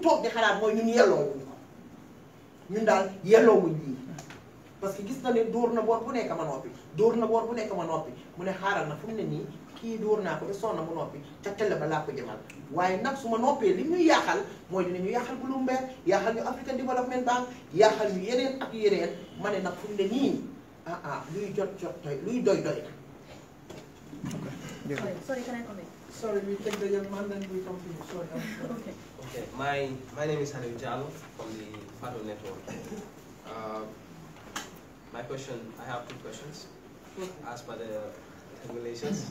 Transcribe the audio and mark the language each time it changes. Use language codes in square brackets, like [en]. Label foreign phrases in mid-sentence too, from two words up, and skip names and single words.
[wo] toog di xalaat mooy ñun yelloowuñ ko ñun daal yelloowuñ lii parce que gis na ne dóor na boor bu nekk ma noppi dóor na boor bu nekk ma noppi mu ne xaaral na fu mu ne nii kii dóor naa ko ba sonn mu noppi ca télé ba laa ko jëmal waaye nag su ma noppee li ñuy yaaxal mooy dinañu yaaxal Bloomberg yaaxal ñu African Development Bank yaaxal ñu yeneen ak yeneen ma ne nag fu mu ne nii luy jot doy luy doy na. [en] Sorry, can I comment? Sorry, we take the young man and we continue. Sorry. Okay. Okay, my name is Hanif Jallo from the Fado Network. My question, I have 2 questions as per the regulations.